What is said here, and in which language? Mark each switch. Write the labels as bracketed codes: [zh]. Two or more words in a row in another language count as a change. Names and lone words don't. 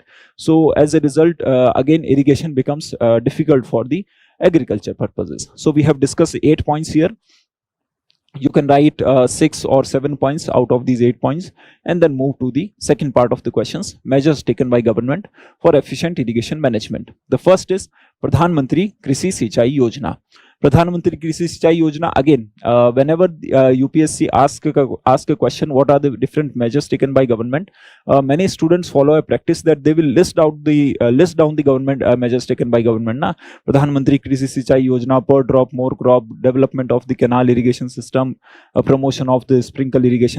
[en] So as a result, again, irrigation becomes difficult for the agriculture purposes. So we have discussed 8 points here. You can write 6 or 7 points out of these 8 points and then move to the second part of the questions. Measures taken by government for efficient irrigation management. The first is Pradhan Mantri Krishi Sinchai Yojana. Pradhan Mantri Krishi Sinchai Yojana, again, whenever UPSC ask a question, what are the different measures taken by government, many students follow a practice that they will list down the government measures taken by government. Na? Pradhan Mantri Krishi Sinchai Yojana, per drop more crop, development of the canal irrigation system, promotion of the sprinkle irrigation.